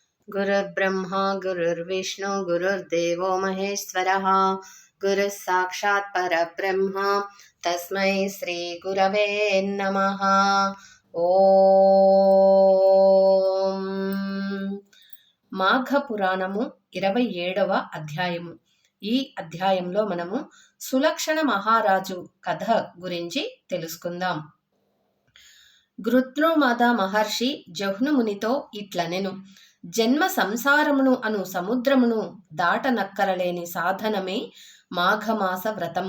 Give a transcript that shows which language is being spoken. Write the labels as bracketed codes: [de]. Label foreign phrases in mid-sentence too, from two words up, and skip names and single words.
[sa] गुरुर्ब्रह्मा गुरुर्विष्णु गुरुर्देवो महेश्वरः गुरुः साक्षात् परब्रह्म तस्मै श्री गुरवे नमः। [te] ఓం మాఘ పురాణము 27వ అధ్యాయము. ఈ అధ్యాయంలో మనము సులక్షణ మహారాజు కథ గురించి తెలుసుకుందాం. గృత్రుమద మహర్షి జహ్నుమునితో ఇట్లనెను: జన్మ సంసారమును అను సముద్రమును దాటనక్కరలేని సాధనమే మాఘమాస వ్రతము.